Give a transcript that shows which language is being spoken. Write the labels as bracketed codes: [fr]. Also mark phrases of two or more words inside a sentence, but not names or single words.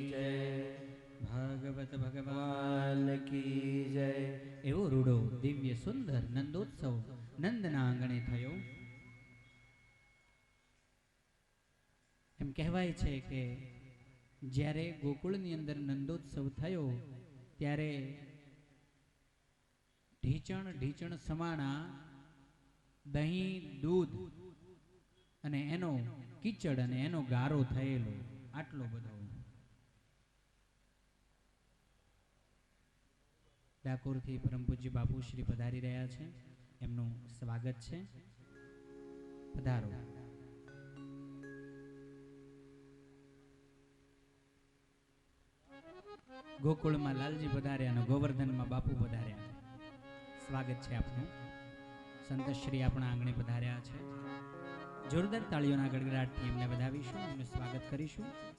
[gu] जय भागवत भगवान की जय एवो रूडो दिव्य सुंदर नंदोत्सव नंदना आंगणे थयो एम कहेवाय छे के ज्यारे गोकुळनी अंदर नंदोत्सव थयो त्यारे ढीचण ढीचण समाणा दही दूध અને એનો કીચડ અને એનો ગારો થયેલો આટલો બધો ડાકોરથી પરમ પૂજ્ય બાપુ શ્રી પધારી રહ્યા છે એમનું સ્વાગત છે પધારો ગોકુળમાં લાલજી પધાર્યા અને ગોવર્ધનમાં બાપુ પધાર્યા સ્વાગત છે આપનું સંતશ્રી આપણા આંગણે પધાર્યા છે જોરદાર તાળીઓના ગડગડાટથી એમને વધાવીશું એમનું સ્વાગત કરીશું